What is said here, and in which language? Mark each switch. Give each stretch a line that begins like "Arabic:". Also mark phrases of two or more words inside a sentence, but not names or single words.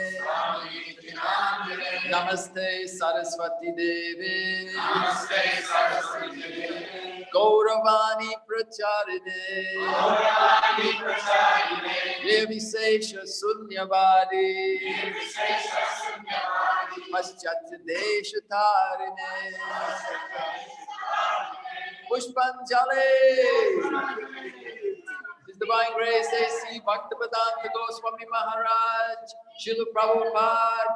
Sanskrit: नमस्ते सरस्वती देवी गौरवाणी प्रचारिणे निर्विशेष शून्यवादी पाश्चात्य देश तारिणे पुष्पाञ्जलि
English: His Divine Grace
Sanskrit: A.C. Bhaktivedanta Goswami Maharaj Srila Prabhupada